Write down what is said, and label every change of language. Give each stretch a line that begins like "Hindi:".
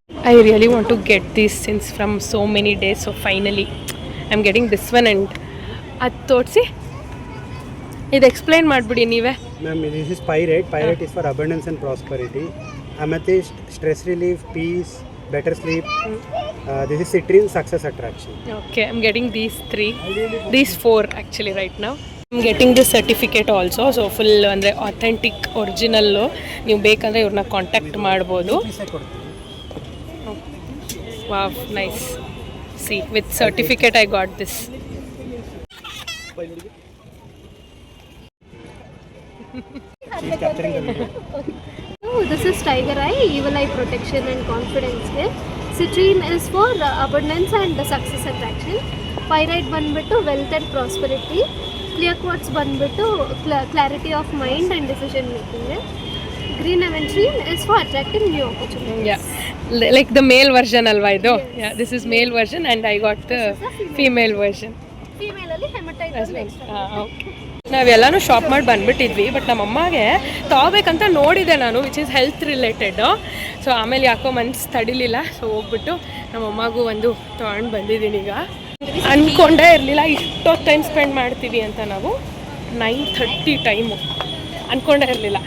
English: I really want to get this since from so many days. So finally I'm getting this one and
Kannada: ಅದು ತೋರಿಸಿ ಇದು explain ಮಾಡಿಬಿಡಿ ನೀವೇ.
English: Ma'am, this is pyrite is for abundance and prosperity. Amethyst stress relief, peace, better sleep. This is citrine success attraction. Okay, I'm getting these 4 actually right now. I'm getting this certificate also.
Kannada: So full ಅಂದರೆ authentic original. ನೀವು ಬೇಕಂದರೆ ಇವ್ರನ್ನ contact ಮಾಡ್ಬೋದು.
English: Wow, nice. See, with certificate I got this. This is Tiger Eye, Evil Eye Protection and Confidence Care. Citrine is for abundance and success attraction. Pyrite ಬಂದ್ಬಿಟ್ಟು wealth and prosperity. Clear quartz ಬಂದ್ಬಿಟ್ಟು clarity of mind and decision making. Green aventurine is for attracting new opportunities. Yeah, like the male version
Kannada: alva idu.
English: Yeah, this is male version and I got the female version. Female ಅಲ್ಲಿ hematite extra.
Kannada: Okay. ನಾವೆಲ್ಲನೂ shop ಮಾಡಿ ಬಂದುಬಿಟ್ಟಿದ್ವಿ. But ನಮ್ಮಮ್ಮಗೆ ತೊಗೋಬೇಕಂತ ನೋಡಿದೆ ನಾನು,
English: Which is health related.
Kannada: So ಆಮೇಲೆ ಯಾಕೋ ಮನ್ಸು ತಡಿಲಿಲ್ಲ. So ಹೋಗ್ಬಿಟ್ಟು ನಮ್ಮಮ್ಮಗೂ ಒಂದು ತೊಗೊಂಡು ಬಂದಿದ್ದೀನಿ. ಈಗ ಅಂದ್ಕೊಂಡೇ ಇರಲಿಲ್ಲ ಇಷ್ಟೊತ್ತು ಟೈಮ್ ಸ್ಪೆಂಡ್ ಮಾಡ್ತೀವಿ ಅಂತ. ನಾವು 9:30 ಟೈಮು ಅಂದ್ಕೊಂಡೇ ಇರಲಿಲ್ಲ.